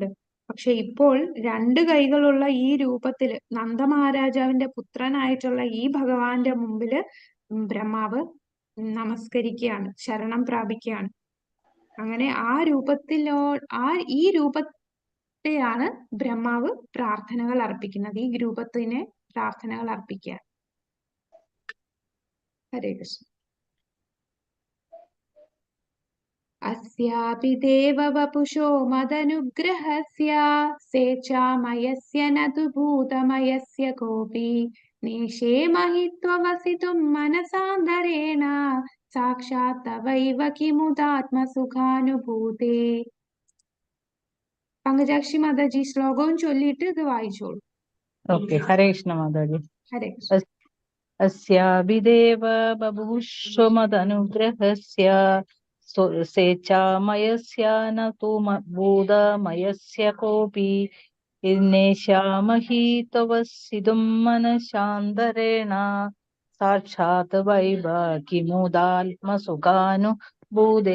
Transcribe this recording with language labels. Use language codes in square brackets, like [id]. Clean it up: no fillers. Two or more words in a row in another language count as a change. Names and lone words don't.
[ml] പക്ഷെ ഇപ്പോൾ 2 കൈകളുള്ള ഈ രൂപത്തില് നന്ദമഹാരാജാവിന്റെ പുത്രനായിട്ടുള്ള ഈ ഭഗവാന്റെ മുമ്പില് ബ്രഹ്മാവ് നമസ്കരിക്കുകയാണ്, ശരണം പ്രാപിക്കുകയാണ്. അങ്ങനെ ഈ രൂപത്തെയാണ് ബ്രഹ്മാവ് പ്രാർത്ഥനകൾ അർപ്പിക്കുന്നത്. ഈ രൂപത്തിനെ പ്രാർത്ഥനകൾ അർപ്പിക്കുക. ഹരേ കൃഷ്ണ. [sa] अस्यापि देववपुषो मदनुग्रहस्य स्वेच्छामयस्य न तु भूतमयस्य कोऽपि नेशे महित्ववसितुं मनसान्तरेण साक्षात् तवैव किमुदात्मसुखानुभूते. [ml] പങ്കജാക്ഷി മാതാജി ശ്ലോകവും ചൊല്ലിയിട്ട് ഇത് വായിച്ചോളൂ. ഓക്കെ. ഹരേ കൃഷ്ണ മാതാജി. ഹരേ കൃഷ്ണ. [sa] अस्याभिदेव बभूषुमदनुग्रहस्य स्वेच्छामयस्य न तु भूतमयस्य कोपि नेशामहि तवसितुं मनशान्तरेण साक्षात् वैव किमुदात्मसुखानुभूते.